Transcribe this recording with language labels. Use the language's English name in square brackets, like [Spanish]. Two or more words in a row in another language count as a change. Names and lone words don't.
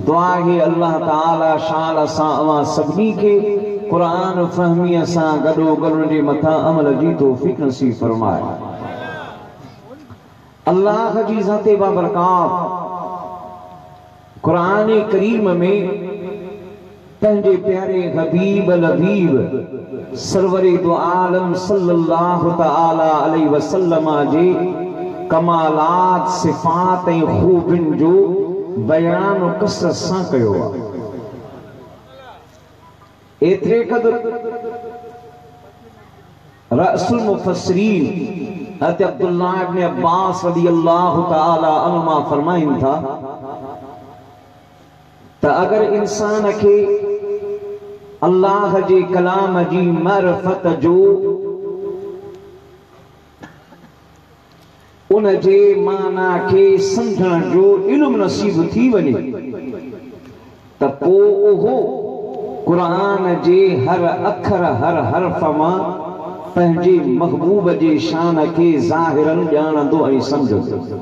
[Sindhi] दुआ ही अल्लाह ताला शान सां अवां सभिनी खे कुरान फहमीअ सां गॾोगॾु जे मथां अमल जी तौफ़ीक़ नसीब फरमाए। अल्लाह जी ज़ाते बाबरकात कुरान करीम में पंहिंजे प्यारे हबीब लबीब सरवरे दो आलम [Arabic] صلى الله تعالى عليه وسلم [Sindhi] जे कमालात सिफ़ात ऐं खूबिन जो बयान कसरत सां कयो आहे। एतिरे क़दुरु [Arabic] رأس المفسرين [Sindhi] हज़रत अब्दुल्लाह इब्न अब्बास [Arabic] رضي الله تعالى عنهما [Sindhi] फरमाइनि था त अगर इंसान के अल्लाह जे कलाम जी मारिफत जो उन जे माना के समझण जो इल्म नसीब थी वने त पोइ उहो कुरान जे हर अखर हर हर्फ मां पंहिंजे महबूब जे शान के ज़ाहिरन ॼाणंदो ऐं समझंदो।